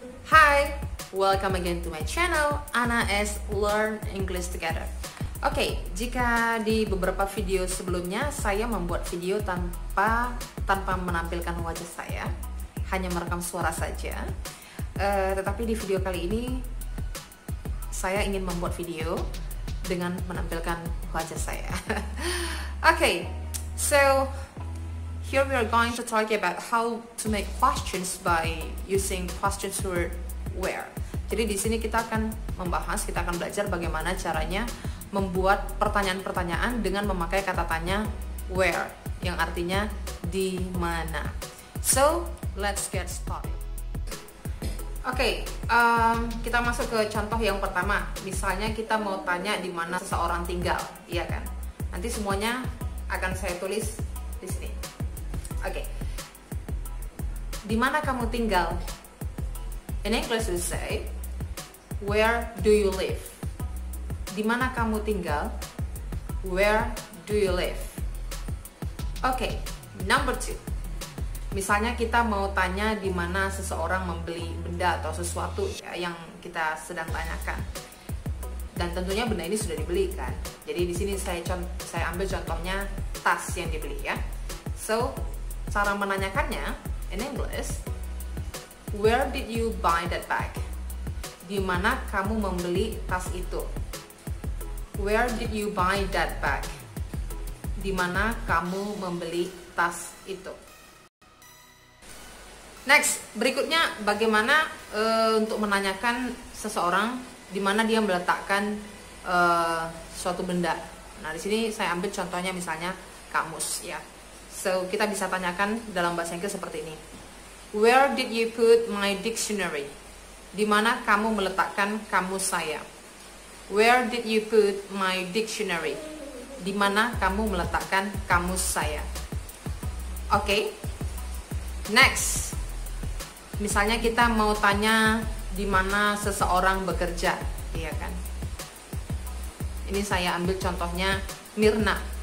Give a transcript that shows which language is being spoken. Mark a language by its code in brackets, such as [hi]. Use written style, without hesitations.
[en] Hi, welcome again to my channel, Ana S Learn English Together. [id] Oke, jika di beberapa video sebelumnya saya membuat video tanpa menampilkan wajah saya, hanya merekam suara saja. Tetapi di video kali ini saya ingin membuat video dengan menampilkan wajah saya. [en] Oke, so here we are going to talk about how to make questions by using questions word where. [id] Jadi di sini kita akan belajar bagaimana caranya membuat pertanyaan-pertanyaan dengan memakai kata tanya where, yang artinya di mana. [en] So, let's get started. [id] Oke, kita masuk ke contoh yang pertama. Misalnya kita mau tanya di mana seseorang tinggal, iya kan? Nanti semuanya akan saya tulis di sini. Oke, di mana kamu tinggal? [en] In English we say, where do you live? [id] Di mana kamu tinggal? [en] Where do you live? Oke, number 2. [id] Misalnya kita mau tanya di mana seseorang membeli benda atau sesuatu ya, yang kita sedang tanyakan. Dan tentunya benda ini sudah dibeli kan. Jadi di sini saya ambil contohnya tas yang dibeli ya. [en] So, [id] cara menanyakannya [en] in English, where did you buy that bag? [id] Di mana kamu membeli tas itu? [en] Where did you buy that bag? [id] Di mana kamu membeli tas itu? Next, berikutnya bagaimana untuk menanyakan seseorang di mana dia meletakkan suatu benda. Nah, di sini saya ambil contohnya misalnya kamus ya. So, kita bisa tanyakan dalam bahasa Inggris seperti ini. [en] Where did you put my dictionary? [id] Di mana kamu meletakkan kamus saya? [en] Where did you put my dictionary? [id] Di mana kamu meletakkan kamus saya? Oke. Next. Misalnya kita mau tanya di mana seseorang bekerja, iya kan? Ini saya ambil contohnya Mirna.